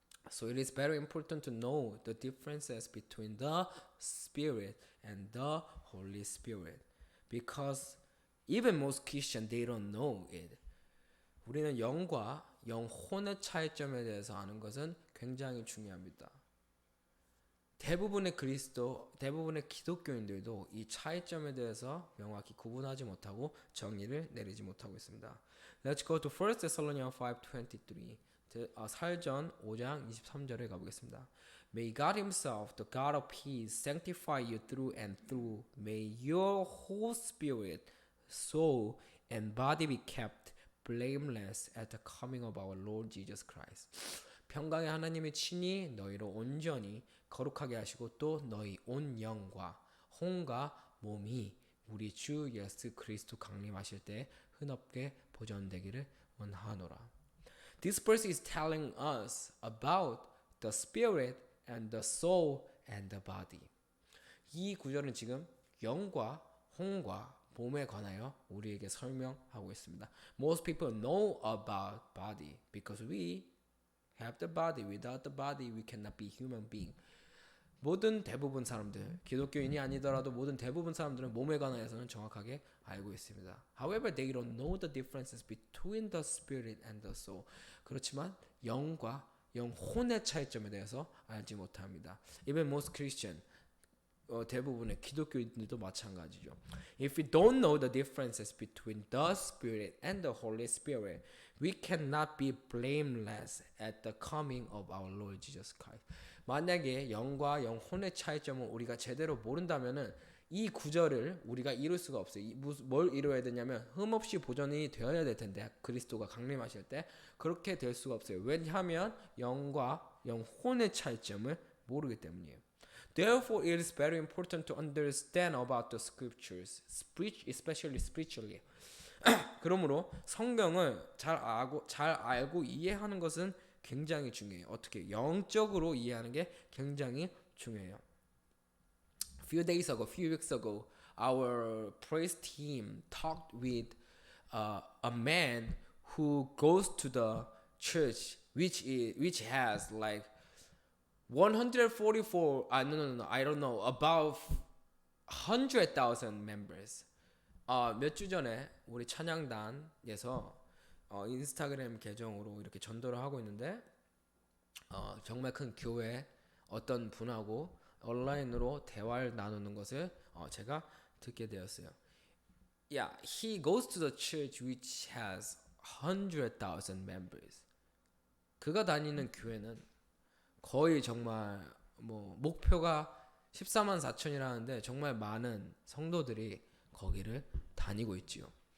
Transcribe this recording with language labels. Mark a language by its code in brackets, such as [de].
[en] So it is very important to know the differences between the Spirit and the Holy Spirit, because even most Christians they don't know it. [ko] 우리는 영과 영혼의 차이점에 대해서 아는 것은 굉장히 중요합니다. 대부분의 기독교인들도 이 차이점에 대해서 명확히 구분하지 못하고 정의를 내리지 못하고 있습니다. [en] Let's go to 1 Thessalonians 5:23. [ko] 사전 5장 23절에 가보겠습니다. [en] May God Himself, the God of peace, sanctify you through and through. May your whole spirit, soul, and body be kept blameless at the coming of our Lord Jesus Christ. [ko] 평강의 하나님이 친히 너희를 온전히 거룩하게 하시고 또 너희 온 영과 혼과 몸이 우리 주 예수 그리스도 강림하실 때 흔없게 보존되기를 원하노라. [en] This verse is telling us about the spirit and the soul and the body. [ko] 이 구절은 지금 영과 혼과 몸에 관하여 우리에게 설명하고 있습니다. [en] Most people know about body because we have the body. Without the body, we cannot be human being. [ko] 모든 대부분 사람들, 기독교인이 아니더라도 모든 대부분 사람들은 몸에 관해서는 정확하게 알고 있습니다. [en] However, they don't know the differences between the spirit and the soul. [ko] 그렇지만 영과 영혼의 차이점에 대해서 알지 못합니다. [en] Even most Christian, [ko] 대부분의 기독교인들도 마찬가지죠. [en] If we don't know the differences between the Spirit and the Holy Spirit, we cannot be blameless at the coming of our Lord Jesus Christ. [ko] 만약에 영과 영혼의 차이점을 우리가 제대로 모른다면은 이 구절을 우리가 이룰 수가 없어요. 뭘 이루어야 되냐면 흠없이 보존이 되어야 될 텐데 그리스도가 강림하실 때 그렇게 될 수가 없어요. 왜냐하면 영과 영혼의 차이점을 모르기 때문이에요. [en] Therefore, it is very important to understand about the scriptures, especially spiritually. [ko] 그러므로 성경을 잘 알고 이해하는 것은 굉장히 중요해요. 어떻게 영적으로 이해하는 게 굉장히 중요해요. [en] Few weeks ago, our praise team talked with a man who goes to the church, which has like 144. No. I don't know, about 100,000 members. [ko] 몇 주 전에 우리 찬양단에서 인스타그램 계정으로 이렇게 전도를 하고 있는데 정말 큰 교회 어떤 분하고 온라인으로 대화를 나누는 것을 제가 듣게 되었어요. [en] Yeah, he goes to the church which has 100,000 members. [ko] 그가 다니는 교회는 거의 정말 뭐 목표가 14만 4천이라는데 정말 많은 성도들이 거기를 다니고 있지요.